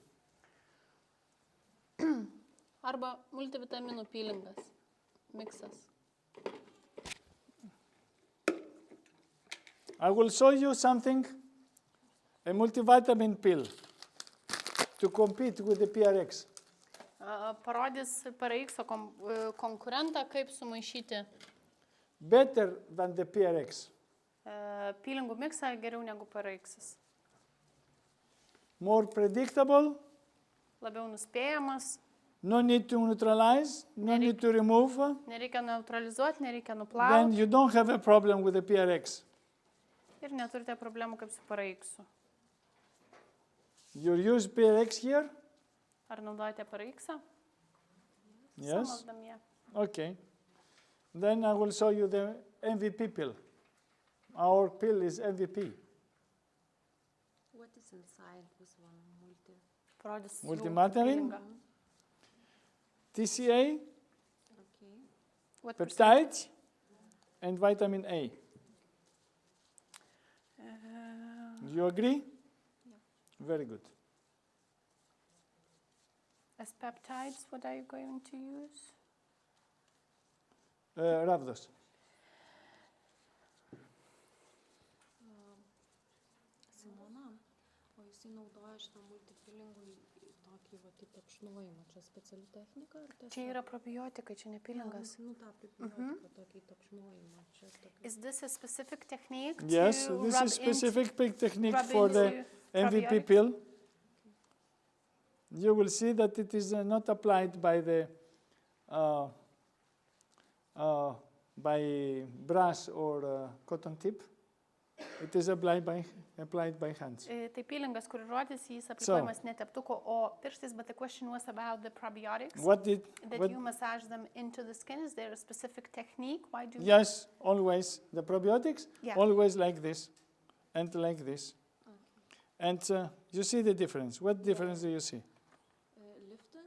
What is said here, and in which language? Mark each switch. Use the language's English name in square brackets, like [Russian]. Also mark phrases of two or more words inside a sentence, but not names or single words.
[Lithuanian] Arba multivitaminų pilingas. Miksas. [English] I will show you something, a multivitamin pill, to compete with the PRX. [Lithuanian] Parodys PRX konkurentą, kaip sumaišyti [English] Better than the PRX. [Lithuanian] Pilingų miksą geriau negu PRX. [English] More predictable. [Lithuanian] Labiau nuspėjamas. [English] No need to neutralize, no need to remove. [Lithuanian] Nereikia neutralizuoti, nereikia nuplauti. [English] Then you don't have a problem with the PRX. [Lithuanian] Ir neturite problemų kaip su PRX. [English] You use PRX here? [Lithuanian] Ar naudojate PRX? [English] Yes. Some of them, yeah. Okay. Then I will show you the MVP pill. Our pill is MVP. What is inside this one? [Lithuanian] Parodys [English] Multivitamin, TCA, What peptides, and vitamin A. You agree? Yeah. Very good. As peptides, what are you going to use? [Lithuanian] Ravdos. Simona, o jisai naudoja šitą multipilingų tokį va taip apšnojimą. Čia speciali technika? Čia yra probiotikai, čia ne pilingas. Nu, tą probiotiką tokį apšnojimą. [English] Is this a specific technique? Yes, this is specific technique for the MVP pill. You will see that it is not applied by the by brush or cotton tip. It is applied by hands. [Lithuanian] Tai pilingas, kur rodys, jis aplikuojamas ne teptuko, o pirštais, [English] but the question was about the probiotics. You massage them into the skin. Is there a specific technique? Why do you? Yes, always. The probiotics, always like this and like this. Okay. And you see the difference. What difference do you see? Lifting.